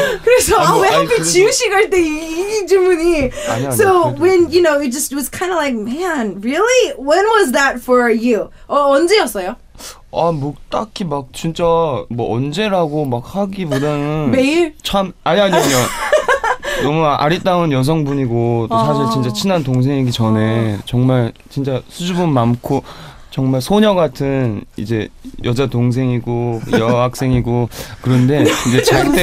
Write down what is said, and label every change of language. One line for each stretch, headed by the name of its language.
Korean: 그래서 왜 하필 지우 씨 갈 때 이 질문이.
English: So when you know it just was kind of like, man, really? When was that for you?
Korean: 언제였어요? 뭐 딱히 막 진짜 뭐 언제라고 막 하기보다는 매일? 참 아니요. 너무 아리따운 여성분이고 또 사실 진짜 친한 동생이기 전에 정말 진짜 수줍음 많고 정말 소녀 같은 이제 여자 동생이고 여학생이고 그런데 이제 잘 때